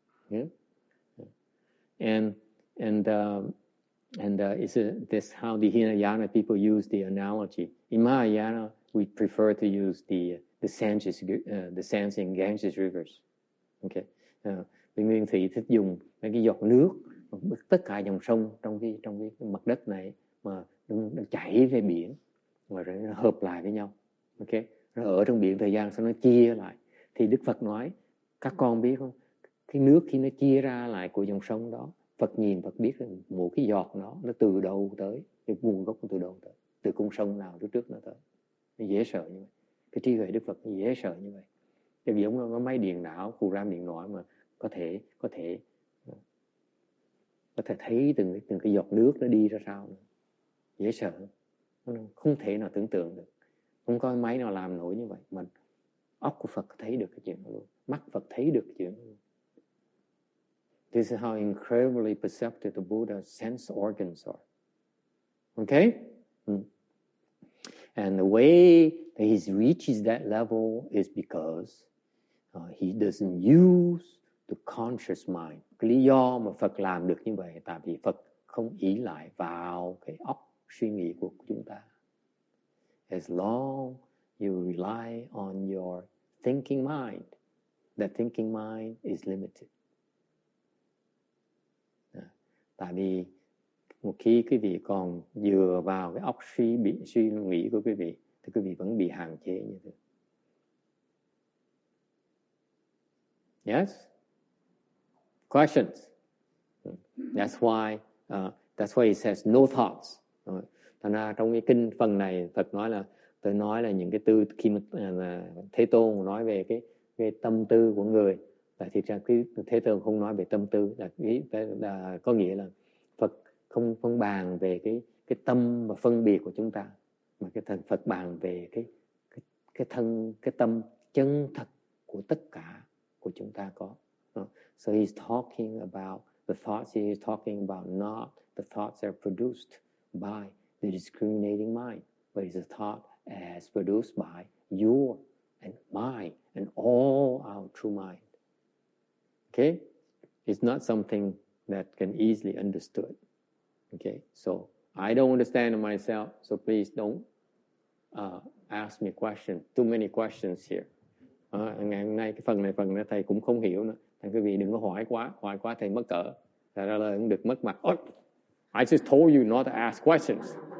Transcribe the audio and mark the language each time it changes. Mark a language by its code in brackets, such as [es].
[en] Yeah? And this how the Hinayana people use the analogy. In Mahayana, we prefer to use the sands in Ganges rivers. Okay. [vi] Bên Nguyên Thủy thích dùng mấy cái giọt nước, tất cả dòng sông trong cái mặt đất này mà nó chảy về biển, mà rồi nó hợp lại với nhau. Okay. Nó ở trong biển thời gian sau nó chia lại. Thì Đức Phật nói, các con biết không? Cái nước khi nó chia ra lại của dòng sông đó, Phật nhìn, Phật biết một cái giọt nó từ đâu tới, cái nguồn gốc từ đâu tới, từ con sông nào trước nó tới. Nó dễ sợ như vậy. Cái trí huệ Đức Phật nó dễ sợ như vậy. Chứ giống nó máy điện não, khu ram điện nói mà có thể thấy từng cái giọt nước nó đi ra sao nữa. Dễ sợ. Nó không thể nào tưởng tượng được. Không có máy nào làm nổi như vậy. Mà óc của Phật thấy được cái chuyện đó luôn. Mắt Phật thấy được cái chuyện đó luôn. [en] This is how incredibly perceptive the Buddha's sense organs are. Okay? And the way that he reaches that level is because he doesn't use the conscious mind. [vi] Cái lý do mà Phật làm được như vậy tại vì Phật không ỷ lại vào cái óc suy nghĩ của chúng ta. [en] As long you rely on your thinking mind, that thinking mind is limited. [vi] Tại vì một khi quý vị còn dựa vào cái óc suy nghĩ của quý vị thì quý vị vẫn bị hạn chế như thế. [en] Yes? Questions? That's why he says no thoughts. [vi] Thành ra trong cái kinh phần này Phật nói là tôi nói là những cái tư khi mà Thế Tôn nói về cái tâm tư của người, và thực ra cái Thế Tôn không nói về tâm tư, là có nghĩa là Phật không phân bàn về cái tâm và phân biệt của chúng ta, mà cái Phật bàn về cái tâm chân thật của tất cả của chúng ta có. [en] So he's talking about the thoughts he is talking about, not the thoughts that are produced by the discriminating mind, but it's a thought as produced by your and mine and all our true mind. Okay? It's not something that can easily understood. Okay? So I don't understand it myself, so please don't ask me questions, too many questions here. [vi] Ngày hôm nay cái phần này thầy cũng không hiểu nữa. Thành quý vị đừng có hỏi quá thầy mất cỡ. Thật ra là cũng được mất mặt. [en] I just told you not to ask questions.